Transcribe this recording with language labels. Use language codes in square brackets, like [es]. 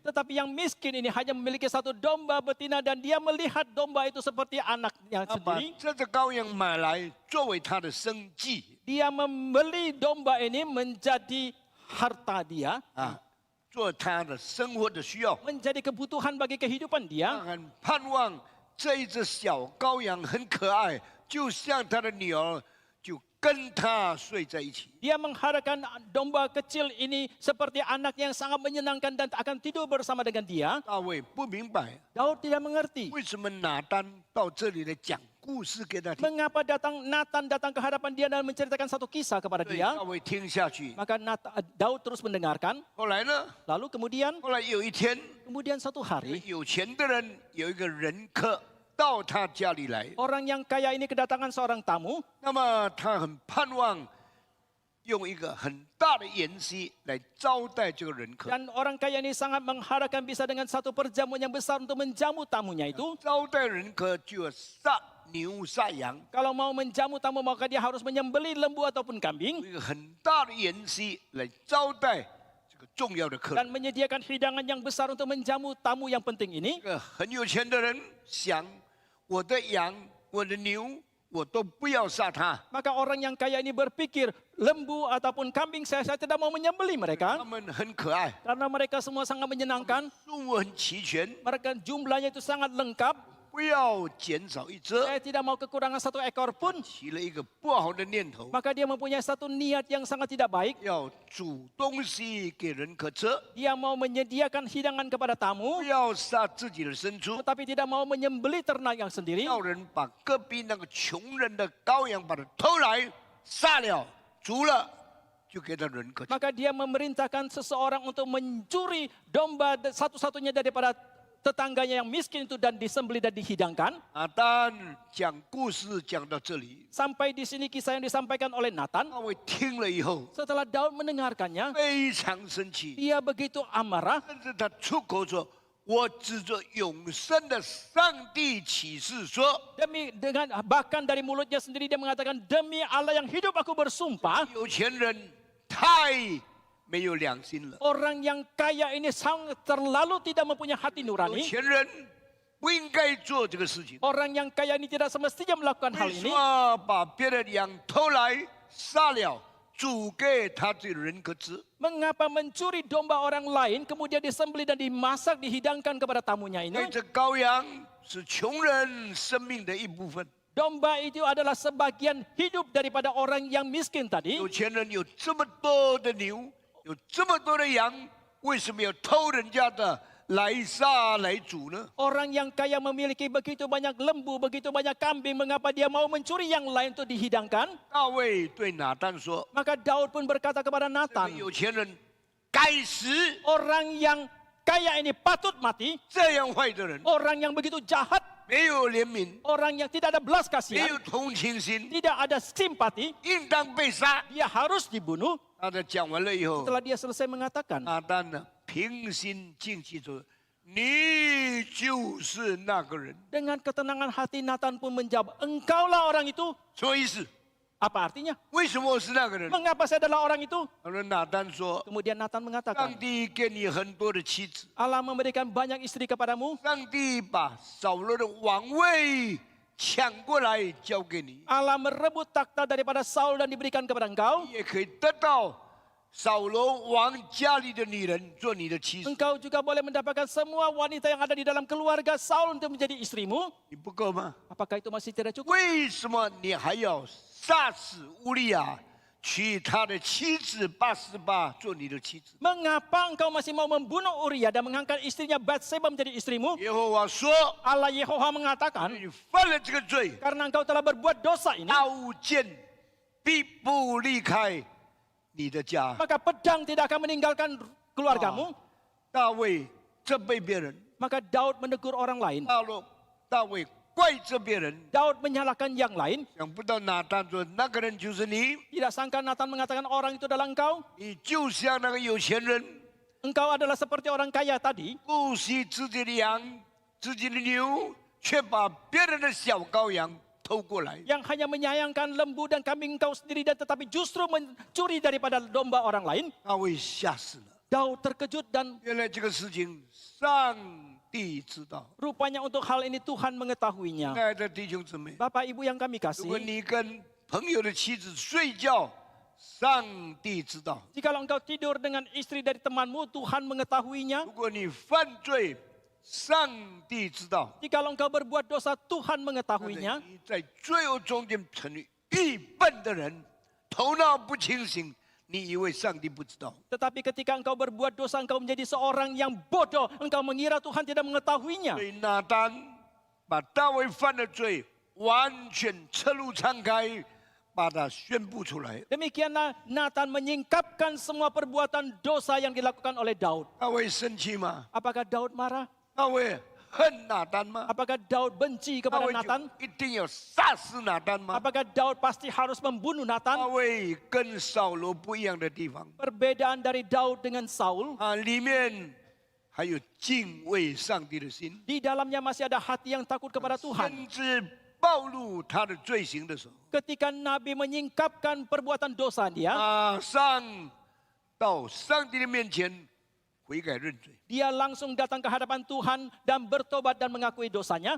[id] Tetapi yang miskin ini hanya memiliki satu domba betina dan dia melihat domba itu seperti anaknya [zh] 他把 [id] sendiri. [zh] 这只羔羊买来作为他的生计 [id] Dia membeli domba ini menjadi harta dia, [zh] 啊，做他的生活的需要。 [id] menjadi kebutuhan bagi kehidupan [zh] 他 [id] dia. [zh] 很盼望这一只小羔羊很可爱，就像他的女儿，就跟他睡在一起。 [id] Dia mengharapkan domba kecil ini seperti anak yang sangat menyenangkan dan akan tidur bersama dengan dia. [zh] 大卫不明白 [id] Daud tidak mengerti [zh] 为什么拿单到这里来讲故事给他听， [id] mengapa Nathan datang ke hadapan dia dan menceritakan satu kisah kepada [zh] 所以 [id] dia. [zh] 大卫听下去。 [id] Maka Daud terus mendengarkan. [zh] 后来呢？ [id] Lalu kemudian [zh] 后来有一天， [id] satu hari [zh] 有钱的人有一个人客到他家里来， [id] orang yang kaya ini kedatangan seorang tamu. [zh] 那么他很盼望用一个很大的筵席来招待这个人客。 [id] Dan orang kaya ini sangat mengharapkan bisa dengan satu perjamuan yang besar untuk menjamu tamunya itu. [zh] 招待人客就要杀牛杀羊， [id] Kalau mau menjamu tamu maka dia harus menyembelih lembu ataupun [zh] 有 [id] kambing [zh] 一个很大的筵席来招待这个重要的客人。 [id] dan menyediakan hidangan yang besar untuk menjamu tamu yang penting ini. [zh] 这个很有钱的人想，我的羊、我的牛，我都不要杀它， [id] Maka orang yang kaya ini berpikir lembu ataupun kambing saya tidak mau menyembelih [zh] 他 [id] mereka [zh] 们很可爱， [id] karena mereka semua sangat menyenangkan. [zh] 数目很齐全， [id] Mereka jumlahnya itu sangat lengkap. [zh] 不要减少一只， [id] Saya tidak mau kekurangan satu ekor pun. [zh] 起了一个不好的念头， [id] Maka dia mempunyai satu niat yang sangat tidak baik. [zh] 要煮东西给人可吃， [id] Dia mau menyediakan hidangan kepada [zh] 不 [id] tamu, [zh] 要杀自己的牲畜， [id] tetapi tidak mau menyembelih ternak yang sendiri. [zh] 要人把隔壁那个穷人的羔羊把它偷来杀了，煮了就给他人可吃。 [id] Maka dia memerintahkan seseorang untuk mencuri domba satu-satunya daripada tetangganya yang miskin itu dan disembelih dan dihidangkan. [zh] 但讲故事讲到这里， [id] Sampai di sini kisah yang disampaikan oleh Nathan. [zh] 大卫听了以后 [id] Setelah Daud mendengarkannya, [zh] 非常生气， [id] dia begitu amarah. [zh] 甚至他出口说：“我指着永生的上帝起誓说， [id] Bahkan dari mulutnya sendiri dia mengatakan, demi Allah yang hidup aku bersumpah, [zh] 有钱人太没有良心了， [id] orang yang kaya ini sangat terlalu tidak mempunyai hati [zh] 有 [id] nurani. [zh] 钱人不应该做这个事情。 [id] Orang yang kaya ini tidak semestinya melakukan hal [zh] 为什 [id] ini. [zh] 么把别人的羊偷来杀了，煮给他这人可吃？ [id] Mengapa mencuri domba orang lain, kemudian disembelih dan dimasak, dihidangkan kepada tamunya [zh] 因 [id] ini? [zh] 为这羔羊是穷人生命的一部分。 [id] Domba itu adalah sebagian hidup daripada orang yang miskin tadi. [zh] 有钱人有这么多的牛，有这么多的羊，为什么要偷人家的来杀来煮呢？ [id] Orang yang kaya memiliki begitu banyak lembu, begitu banyak kambing, mengapa dia mau mencuri yang lain untuk dihidangkan? [zh] 大卫对拿单说 [id] Maka Daud pun berkata kepada：“ [zh] 这个 [id] Nathan, [zh] 有钱人该死， [id] orang yang kaya ini patut mati, [zh] 这样坏的人 [id] orang yang begitu jahat, [zh] 没有怜悯， [id] orang yang tidak ada belas [zh] 没 [id] kasihan, [zh] 有同情心， [id] tidak ada simpati, [zh] 应当被杀。 [id] dia harus dibunuh." [zh] 他在讲完了以后， [id] Setelah dia selesai mengatakan, [zh] 拿单呢平心静气说：“你就是那个人。 [id] dengan ketenangan hati Nathan pun menjawab, "Engkaulah orang itu." ” [zh] 什么意思？ [id] Apa artinya? [zh] 为什么我是那个人？ [id] Mengapa saya adalah orang itu? [zh] 他说拿单说 [id] Kemudian Nathan：“ [zh] 上 [id] mengatakan, [zh] 帝给你很多的妻子， [id] Allah memberikan banyak istri kepadamu. [zh] 上帝把扫罗的王位抢过来交给你， [id] Allah merebut takhta daripada Saul dan diberikan kepada engkau. [zh] 你也可以得到扫罗王家里的女人做你的妻子。 [id] Engkau juga boleh mendapatkan semua wanita yang ada di dalam keluarga Saul untuk menjadi istrimu. [zh] 你不够吗？ [id] Apakah itu masih tidak cukup? [zh] 为什么你还要杀死乌利亚，娶他的妻子88做你的妻子？ [id] Mengapa engkau masih mau membunuh Uria dan mengangkat istrinya Batseba menjadi istrimu? [zh] 耶和华说 [id] Allah Yehova mengatakan, [zh] 你犯了这个罪， [id] karena engkau telah berbuat dosa ini, [zh] 刀剑必不离开你的家。 [id] maka pedang tidak akan meninggalkan keluargamu. [zh] 大卫责备别人， [id] Maka Daud menegur orang lain. [zh] 大卫怪责别人， [id] Daud menyalahkan yang lain. [zh] 想不到拿单说那个人就是你， [id] Tidak sangka Nathan mengatakan orang itu adalah engkau. [zh] 你就像那个有钱人， [id] Engkau adalah seperti orang kaya tadi, [zh] 不惜自己的羊、自己的牛，却把别人的小羔羊偷过来。 [id] yang hanya menyayangkan lembu dan kambing engkau sendiri dan tetapi justru mencuri daripada domba orang lain. [zh] 大卫吓死了， [id] Daud terkejut dan [zh] 原来这个事情上帝知道。 [id] rupanya untuk hal ini Tuhan [zh] 亲 [id] mengetahuinya. [zh] 爱的弟兄姊妹， [id] Bapak Ibu yang kami [zh] 如果 [id] kasih, [zh] 你跟朋友的妻子睡觉，上帝知道； [id] jikalau engkau tidur dengan istri dari temanmu, Tuhan mengetahuinya. [zh] 如果你犯罪，上帝知道。 [id] Jikalau engkau berbuat dosa, Tuhan [zh] 但是 [id] mengetahuinya. [zh] 你在罪恶中间成为愚笨的人，头脑不清醒，你以为上帝不知道？ [id] Tetapi ketika engkau berbuat dosa, engkau menjadi seorang yang bodoh. Engkau mengira Tuhan tidak mengetahuinya. [zh] 所以拿单把大卫犯的罪完全侧露敞开，把它宣布出来。 [id] Demikianlah Nathan menyingkapkan semua perbuatan dosa yang dilakukan oleh Daud. [zh] 大卫生气吗？ [id] Apakah Daud marah? [zh] 大卫恨拿单吗？ [id] Apakah Daud benci [zh] 大 [id] kepada [zh] 卫 [id] Nathan? [zh] 就一定要杀死拿单吗？ [id] Apakah Daud pasti harus membunuh [zh] 大 [id] Nathan? [zh] 卫跟扫罗不一样的地方 [id] Perbedaan dari Daud dengan Saul, [zh] 啊，里面还有敬畏上帝的心， [id] di dalamnya masih ada hati yang takut kepada Tuhan. [zh] 甚至暴露他的罪行的时候， [id] Ketika Nabi menyingkapkan perbuatan dosa dia, [zh] 马上到上帝的面前悔改认罪。 [id] dia langsung datang ke hadapan Tuhan dan bertobat dan mengakui dosanya.